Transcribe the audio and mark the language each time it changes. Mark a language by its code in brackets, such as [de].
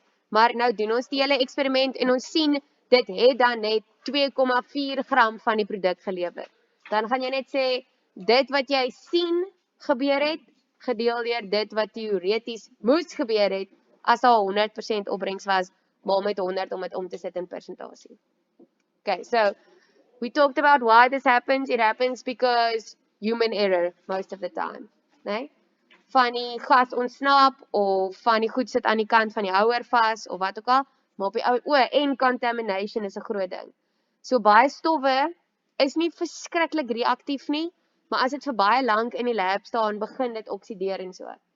[af] Maar nou doen ons die hele eksperiment en ons sien dit het dan net 2,4 gram van die produk gelewer. Dan gaan jy net sê dit wat jy sien gebeur het, gedeel deur dit wat teoreties moes gebeur het as daar 100% opbrengs was, maal met 100 om dit om te sit in persentasie. [en] Okay, so we talked about why this happens. It happens because human error most of the time, né? [af] Van die gas ontsnap of van die goed sit aan die kant van die houer vas of wat ook al, maar op die en contamination is 'n groot ding. So baie stowwe is nie verskriklik reaktief nie, maar as dit vir baie lank in die lab staan, begin dit oksideer en so.